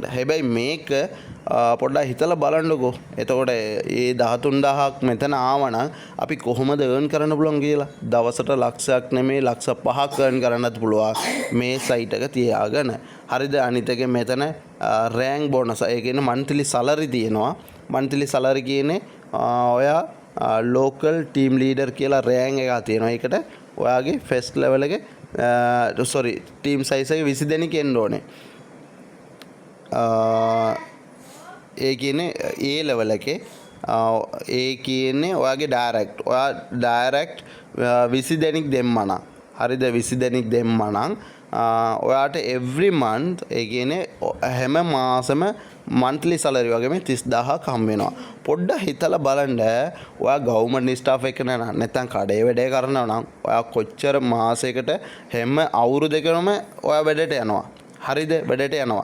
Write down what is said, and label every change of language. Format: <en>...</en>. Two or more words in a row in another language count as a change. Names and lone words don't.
<si>හැබැයි මේක පොඩ්ඩක් හිතලා බලන්නකෝ. එතකොට ඒ 13000ක් මෙතන ආවනම් අපි කොහොමද earn කරන්න පුළුවන් කියලා. දවසට ලක්ෂයක් නෙමෙයි ලක්ෂ 5ක් earn කරන්නත් පුළුවන් මේ සයිට් එක තියාගෙන. හරිද? අනිත් එක මෙතන</si> <en>rank bonus</en> <si>ඒ කියන්නේ</si> <en>monthly salary</en> <si>තියෙනවා.</si> <en>monthly salary</en> <si>කියන්නේ ඔයා</si> <en>local team leader</en> <si>කියලා rank එකක් තියෙනවා. ඒකට ඔයාගේ</si> <en>first level</en> <si>එක</si> <en>team size</en> <si>එක 20 දෙනෙක් එන්න ඕනේ. ඒ කියන්නේ</si> <en>A level</en> <si>එකේ ඒ කියන්නේ ඔයාගේ ඩයරෙක්ට්. ඔයා ඩයරෙක්ට් 20 දෙනෙක් දෙම්මනම්. හරිද 20 දෙනෙක් දෙම්මනම් ඔයාට</si> <en>every month</en> <si>ඒ කියන්නේ හැම මාසෙම</si> <en>monthly salary</en> <si>වගේම 30000ක් හම් වෙනවා. පොඩ්ඩක් හිතලා බලන්න ඔයා</si> <en>government staff</en> <si>එක නැත්නම් කඩේ වැඩේ කරනවා නම් ඔයා කොච්චර මාසයකට හැම අවුරුද්දකම ඔයා වැඩට යනවා. හරිද වැඩට යනවා.</si>